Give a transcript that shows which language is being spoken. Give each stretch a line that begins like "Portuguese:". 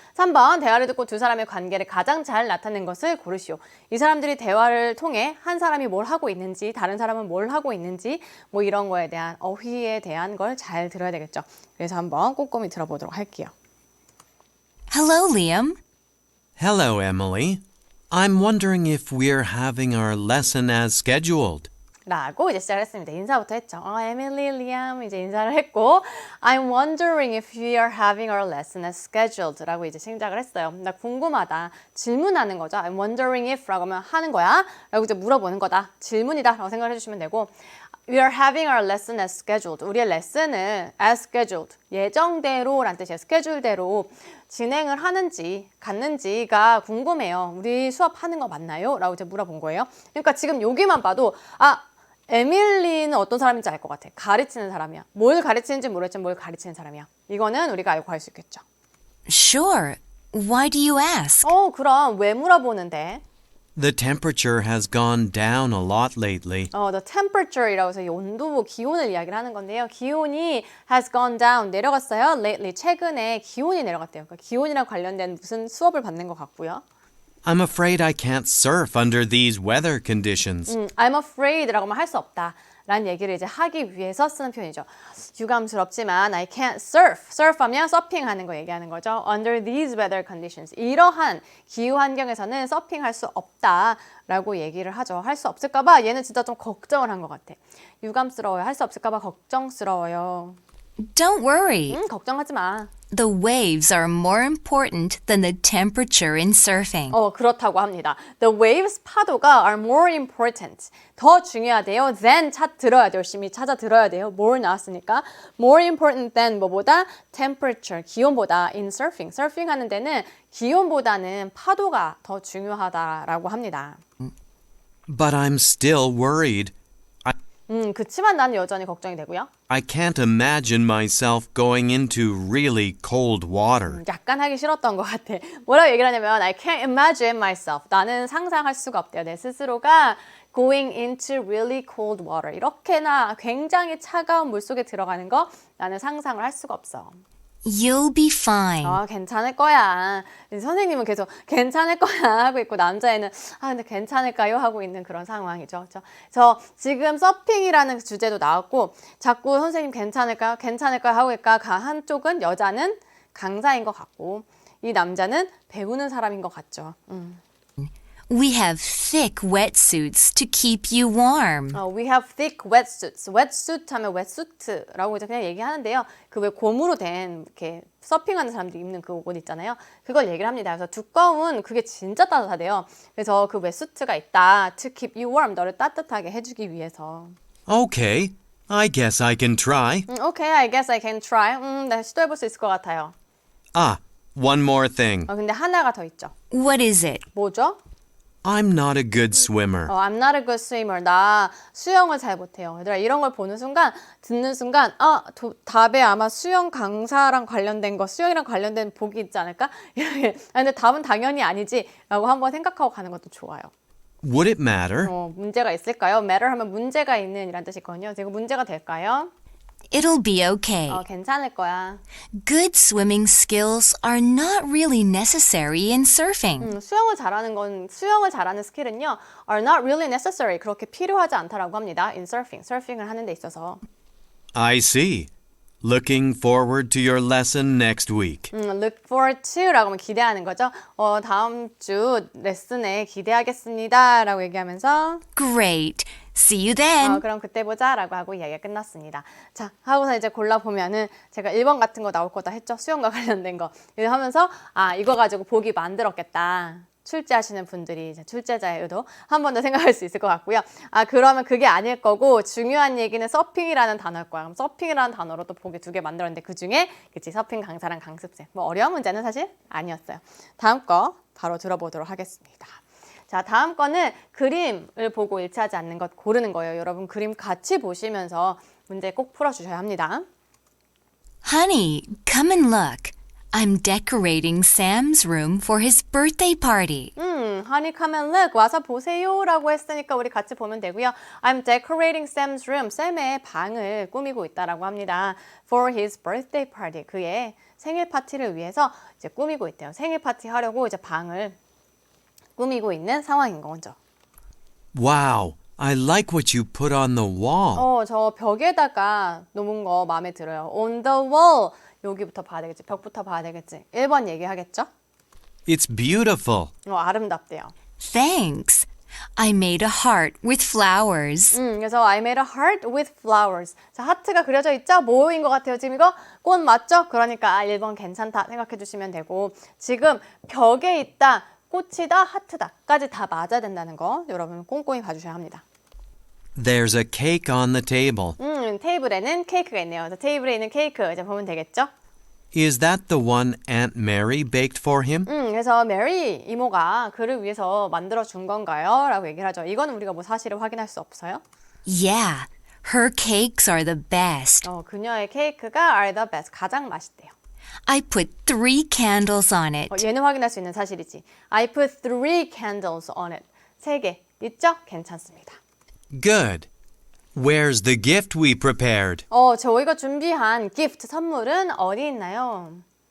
Korean: 3번, 대화를 듣고 두 사람의 관계를 가장 잘 나타낸 것을 고르시오. 이 사람들이 대화를 통해 한 사람이 뭘 하고 있는지, 다른 사람은 뭘 하고 있는지, 뭐 이런 거에 대한 어휘에 대한 걸 잘 들어야 되겠죠. 그래서 한번 꼼꼼히 들어보도록 할게요.
English: Hello, Liam. Hello, Emily. I'm wondering if we're having our lesson as scheduled.
Korean: 라고 이제 시작을 했습니다. 인사부터 했죠. 에밀리, 리암 이제 인사를 했고
English: I'm wondering if we are having our lesson as scheduled
Korean: 라고 이제 시작을 했어요. 나 궁금하다. 질문하는 거죠.
English: I'm wondering if
Korean: 라고 하면 하는 거야. 라고 이제 물어보는 거다. 질문이다 라고 생각을 해주시면 되고
English: We are having our lesson as scheduled.
Korean: 우리의 레슨을
English: as scheduled.
Korean: 예정대로 라는 뜻이에요. 스케줄대로 진행을 하는지 갔는지가 궁금해요. 우리 수업하는 거 맞나요? 라고 이제 물어본 거예요. 그러니까 지금 여기만 봐도 에밀리는 어떤 사람인지 알 것 같아. 가르치는 사람이야. 뭘 가르치는지 모르겠지만 뭘 가르치는 사람이야. 이거는 우리가 알고 갈 수 있겠죠.
English: Sure. Why do you ask?
Korean: 그럼 왜 물어보는데?
English: The temperature has gone down a lot lately.
Korean: The temperature이라고 해서 이 온도, 기온을 이야기를 하는 건데요. 기온이
English: has gone down,
Korean: 내려갔어요. Lately, 최근에 기온이 내려갔대요. 그러니까 기온이랑 관련된 무슨 수업을 받는 것 같고요.
English: I'm afraid I can't surf under these weather conditions.
Korean: I'm afraid라고 하면 할 수 없다. 라는 얘기를 이제 하기 위해서 쓰는 표현이죠. 유감스럽지만
English: I can't surf.
Korean: surf하면 서핑하는 거 얘기하는 거죠.
English: Under these weather conditions.
Korean: 이러한 기후 환경에서는 서핑할 수 없다라고 얘기를 하죠. 할 수 없을까 봐 얘는 진짜 좀 걱정을 한 것 같아. 유감스러워요. 할 수 없을까 봐 걱정스러워요.
English: Don't worry.
Korean: 걱정하지 마.
English: The waves are more important than the temperature in surfing.
Korean: 그렇다고 합니다.
English: The waves, 파도가 are more important.
Korean: 더 중요하대요. than 들어야 돼요. 열심히 찾아 들어야 돼요. more 나왔으니까.
English: more important than 뭐보다? temperature, 기온보다 in surfing.
Korean: surfing 하는 데는 기온보다는 파도가 더 중요하다라고 합니다.
English: But I'm still worried.
Korean: 그치만 나는 여전히 걱정이 되고요.
English: I can't imagine myself going into really cold water.
Korean: 약간 하기 싫었던 것 같아. 뭐라고 얘기를 하냐면
English: I can't imagine myself.
Korean: 나는 상상할 수가 없대요. 내 스스로가
English: going into really cold water.
Korean: 이렇게나 굉장히 차가운 물속에 들어가는 거 나는 상상을 할 수가 없어.
English: You'll be fine.
Korean: 괜찮을 거야. 선생님은 계속 괜찮을 거야 하고 있고 남자애는 근데 괜찮을까요? 하고 있는 그런 상황이죠. 저 지금 서핑이라는 주제도 나왔고 자꾸 선생님 괜찮을까요? 괜찮을까요? 하고 있까 한쪽은 여자는 강사인 것 같고 이 남자는 배우는 사람인 것 같죠.
English: We have thick wetsuits to keep you warm. We have thick wetsuits.
Korean: wetsuit 하면 wetsuit라고 이제 그냥 얘기하는데요. 그 왜 고무로 된 이렇게 서핑하는 사람들이 입는 그 옷 있잖아요. 그걸 얘기를 합니다. 그래서 두꺼운 그게 진짜 따뜻하대요. 그래서 그 wetsuit가 있다.
English: To keep you warm.
Korean: 너를 따뜻하게 해주기 위해서.
English: Okay, I guess I can try. Okay, I guess I can try.
Korean: 나 시도해볼 수 있을 것 같아요.
English: One more thing.
Korean: 근데 하나가 더 있죠.
English: What is it?
Korean: 뭐죠?
English: I'm not a good swimmer. I'm not a good swimmer.
Korean: 나 수영을 잘 못해요. 얘들아 이런 걸 보는 순간, 듣는 순간 답에 아마 수영 강사랑 관련된 거, 수영이랑 관련된 복이 있지 않을까? 이렇게. 근데 답은 당연히 아니지 라고 한번 생각하고 가는 것도 좋아요.
English: Would it matter?
Korean: 문제가 있을까요? matter 하면 문제가 있는 이란 뜻이거든요. 이거 문제가 될까요?
English: It'll be okay.
Korean: 괜찮을 거야.
English: Good swimming skills are not really necessary in surfing.
Korean: 수영을 잘하는 스킬은요,
English: are not really necessary.
Korean: 그렇게 필요하지 않다라고 합니다.
English: in surfing.
Korean: 서핑을 하는 데 있어서.
English: I see. Looking forward to your lesson next week. look forward to
Korean: 라고 하면 기대하는 거죠. 다음 주 레슨에 기대하겠습니다. 라고 얘기하면서
English: Great. See you then.
Korean: 그럼 그때 보자 라고 하고 이야기가 끝났습니다. 자, 하고서 이제 골라보면은 제가 1번 같은 거 나올 거다 했죠. 수영과 관련된 거. 이거 하면서 이거 가지고 보기 만들었겠다. 출제하시는 분들이 이제 출제자의 의도 한 번 더 생각할 수 있을 것 같고요. 그러면 그게 아닐 거고 중요한 얘기는 서핑이라는 단어일 거야. 그럼 서핑이라는 단어로 또 보기 2개 만들었는데 그중에 그치 서핑 강사랑 강습생. 뭐 어려운 문제는 사실 아니었어요. 다음 거 바로 들어보도록 하겠습니다. 자, 다음 거는 그림을 보고 일치하지 않는 것 고르는 거예요. 여러분 그림 같이 보시면서 문제 꼭 풀어주셔야 합니다.
English: Honey, come and look. I'm decorating Sam's room for his birthday party. Honey, come and look.
Korean: 와서 보세요 라고 했으니까 우리 같이 보면 되고요.
English: I'm decorating Sam's room.
Korean: 샘의 방을 꾸미고 있다라고 합니다.
English: For his birthday party.
Korean: 그의 생일 파티를 위해서 이제 꾸미고 있대요. 생일 파티 하려고 이제 방을 꾸미고 있는 상황인 거죠.
English: Wow, I like what you put on the wall.
Korean: 저 벽에다가 놓은 거 마음에 들어요. On the wall. 여기부터 봐야 되겠지. 벽부터 봐야 되겠지. 1번 얘기하겠죠?
English: It's beautiful.
Korean: 아름답대요.
English: Thanks. I made a heart with flowers. 그래서 I made a heart with flowers.
Korean: 자, 하트가 그려져 있죠? 뭐인 것 같아요? 지금 이거 꽃 맞죠? 그러니까 1번 괜찮다 생각해 주시면 되고 지금 벽에 있다, 꽃이다, 하트다까지 다 맞아야 된다는 거 여러분 꼼꼼히 봐주셔야 합니다.
English: There's a cake on the table.
Korean: 테이블에는 케이크가 있네요. 그래서 테이블에 있는 케이크 이제 보면 되겠죠?
English: Is that the one Aunt Mary baked for him?
Korean: 그래서 메리 이모가 그를 위해서 만들어 준 건가요? 라고 얘기를 하죠. 이거는 우리가 뭐 사실을 확인할 수 없어요.
English: Yeah, her cakes are the best.
Korean: 그녀의 케이크가
English: are the best.
Korean: 가장 맛있대요.
English: I put 3 candles on it.
Korean: 얘는 확인할 수 있는 사실이지.
English: I put 3 candles on it.
Korean: 3개 있죠? 괜찮습니다.
English: Good. Where's the gift we prepared?
Korean: 저희가 준비한 gift 선물은 어디 있나요?